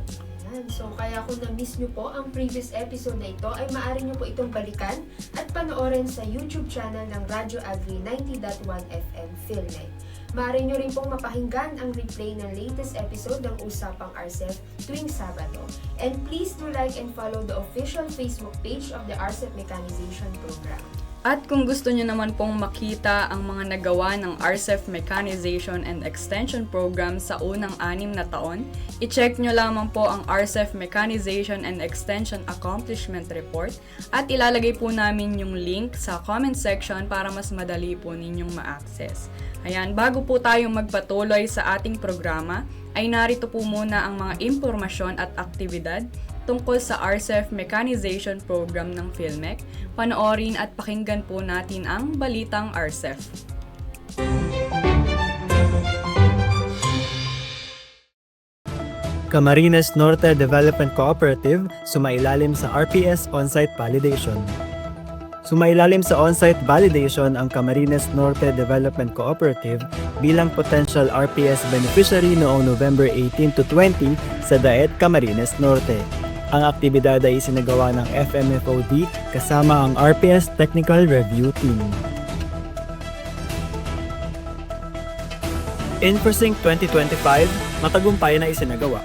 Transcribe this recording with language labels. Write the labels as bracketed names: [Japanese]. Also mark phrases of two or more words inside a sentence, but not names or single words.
[Filipino] So, kaya kung na-miss nyo po ang previous episode na ito, ay maaari nyo po itong balikan at panoorin sa YouTube channel ng Radyo Agri 90.1 FM PhilMec. Maaari nyo rin pong mapakinggan ang replay ng latest episode ng Usapang RCEF tuwing Sabado. [English] And please do like and follow the official Facebook page of the RCEF Mechanization Program. [Filipino] At kung gusto nyo naman pong makita ang mga nagawa ng RCEF Mechanization and Extension Program sa unang 6 na taon, i-check nyo lamang po ang RCEF Mechanization and Extension Accomplishment Report at ilalagay po namin yung link sa comment section para mas madali po ninyong ma-access. Ayan, bago po tayong magpatuloy sa ating programa, ay narito po muna ang mga impormasyon at aktibidad tungkol sa RCEF Mechanization Program ng PhilMec. Panoorin at pakinggan po natin ang Balitang RCEF. Camarines Norte Development Cooperative sumailalim sa RPS On-Site Validation. Sumailalim sa [English] on-site validation [Filipino] ang Camarines Norte Development Cooperative bilang [English] potential RPS beneficiary [Filipino] noong November 18 to 20 sa DAET Camarines Norte. Ang aktibidad ay isinagawa ng FMFOD kasama ang RPS Technical Review Team. InfoSync 2025, matagumpay na isinagawa.